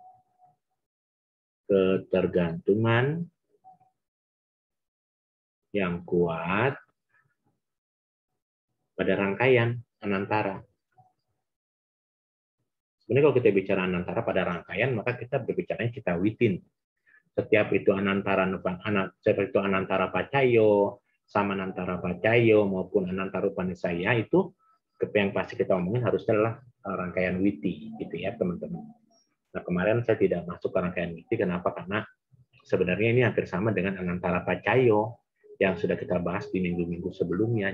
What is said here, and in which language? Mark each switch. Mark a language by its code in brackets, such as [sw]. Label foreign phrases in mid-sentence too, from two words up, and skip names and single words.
[id] Ketergantungan yang kuat pada rangkaian anantara. Sebenarnya kalau kita bicara anantara pada rangkaian, maka kita berbicara [pi] cita witin. [id] Setiap itu [pi] anantara pacayo, [id] sama [pi] anantara pacayo [id] maupun [pi] anantara upanisaya [id] itu yang pasti kita omongin harus adalah rangkaian witi gitu ya teman-teman. Nah kemarin saya tidak masuk ke rangkaian witi, kenapa? Karena sebenarnya ini hampir sama dengan [pi] anantara pacayo [id] yang sudah kita bahas di minggu-minggu sebelumnya.